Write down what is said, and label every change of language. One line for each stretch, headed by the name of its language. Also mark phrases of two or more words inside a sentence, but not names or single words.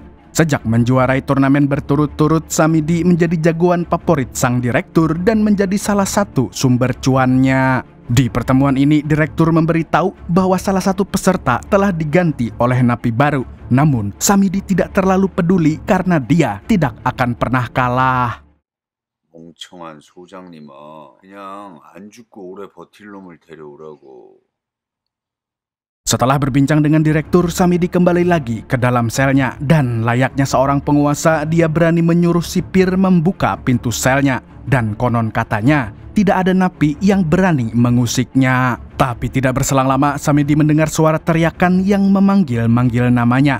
Indonesian: Sejak menjuarai turnamen berturut-turut, Samidi menjadi jagoan favorit sang direktur dan menjadi salah satu sumber cuannya. Di pertemuan ini, direktur memberitahu bahwa salah satu peserta telah diganti oleh napi baru. Namun, Samidi tidak terlalu peduli karena dia tidak akan pernah kalah.
Korean: 멍청한 소장님아, 그냥 안 죽고 오래 버틸 놈을 데려오라고.
Indonesian: Setelah berbincang dengan direktur, Samidi kembali lagi ke dalam selnya dan layaknya seorang penguasa, dia berani menyuruh sipir membuka pintu selnya. Dan konon katanya, tidak ada napi yang berani mengusiknya. Tapi tidak berselang lama, Samidi mendengar suara teriakan yang memanggil-manggil namanya.